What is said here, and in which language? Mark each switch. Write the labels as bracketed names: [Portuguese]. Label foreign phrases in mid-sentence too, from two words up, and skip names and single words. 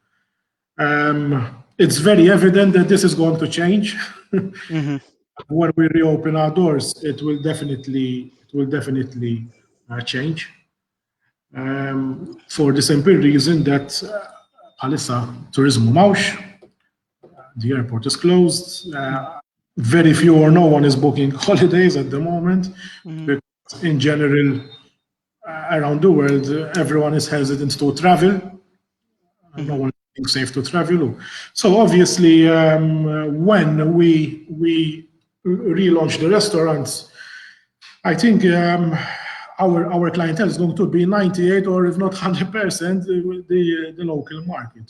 [English] It's very evident that this is going to change. When we reopen our doors, it will definitely change. For the simple reason that [Maltese] bħalissa tourism mawx, [English] the airport is closed. Very few or no one is booking holidays at the moment. Because in general, around the world, everyone is hesitant to travel. No one is safe to travel. So obviously, when we relaunch the restaurants, I think our clientele is going to be 98 or if not 100% the local market.